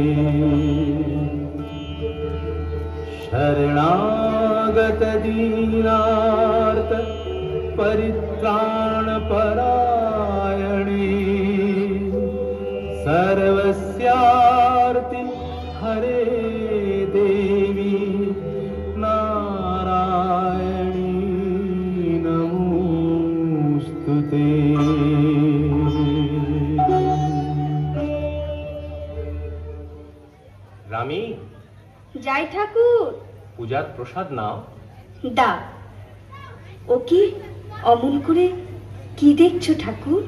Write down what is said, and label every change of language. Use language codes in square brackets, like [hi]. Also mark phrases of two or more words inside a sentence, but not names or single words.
[sa] शरणागत दीनार्त परित्राण परायणे, सर्वस्यार्ति हरे देवी नारायणी नमोस्तुते। [bn] রামি, যাই ঠাকুর। পূজার প্রসাদ নাও। দা। ও কি অমন করে কি দেখছো ঠাকুর?